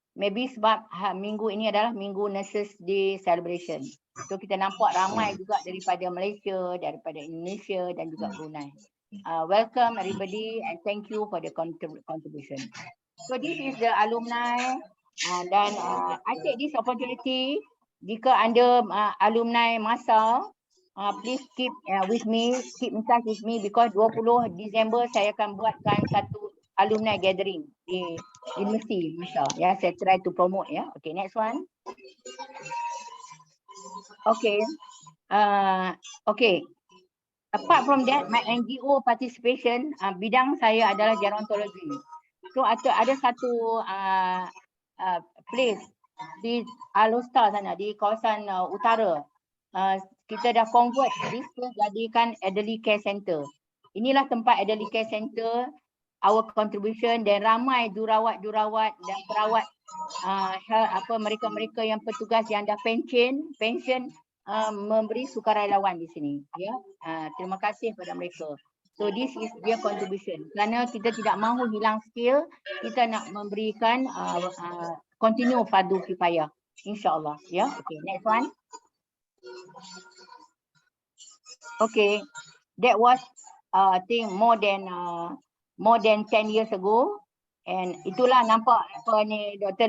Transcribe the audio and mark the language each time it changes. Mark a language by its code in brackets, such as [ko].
[ms] Maybe sebab minggu ini adalah Minggu Nurses Day celebration. So kita nampak ramai juga daripada Malaysia, daripada Indonesia dan juga Brunei. [en] Welcome everybody and thank you for the contribution. So this is the alumni dan I take this opportunity, [ms] jika anda alumni MASA, [en] please keep with me, keep in touch with me because [ms] 20 Disember saya akan buatkan satu [en] alumni gathering [ms] di Universiti MASA. Ya, saya [en] try to promote ya. Okay, next one. Okay. Okay. Apart from that, my NGO participation, [ms] bidang saya adalah [en] gerontology. [ms] So ada satu place di Alostar sana, di kawasan utara. Kita dah [en] convert this place [ms] jadikan elderly care center. Inilah tempat elderly care center, [en] our contribution, [ms] dan ramai jurawat-jurawat dan perawat mereka-mereka yang petugas yang dah pension memberi sukarelawan di sini. Ya, terima kasih kepada mereka. [en] So this is their contribution. [ms] Kerana kita tidak mahu hilang skill, kita nak memberikan continue fardu kifayah, insyaAllah. Ya, [en] okay, next one. Okay, that was I think more than 10 years ago, and [ms] itulah nampak apa ni [en] Dr.